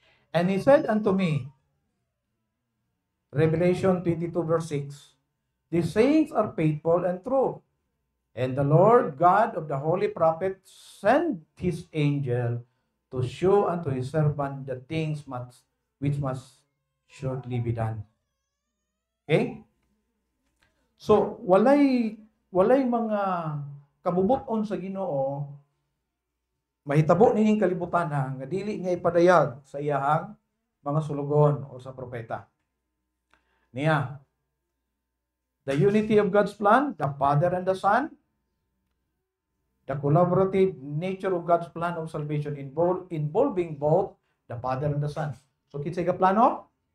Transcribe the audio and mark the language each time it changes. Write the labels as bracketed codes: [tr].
[en] And he said unto me, Revelation 22 verse 6, these sayings are faithful and true. And the Lord God of the holy prophet sent his angel to show unto his servant the things which must shortly be done. Okay? [ceb] So, walay mga kabubuton sa Ginoo, mahitabo nining kalibutan nga dili nga ipadayag sa iyahang mga sulugon o sa propeta. [en] Niya, the unity of God's plan, the Father and the Son, the collaborative nature of God's plan of salvation involving both the Father and the Son. [ceb] So, kinsay ka plano?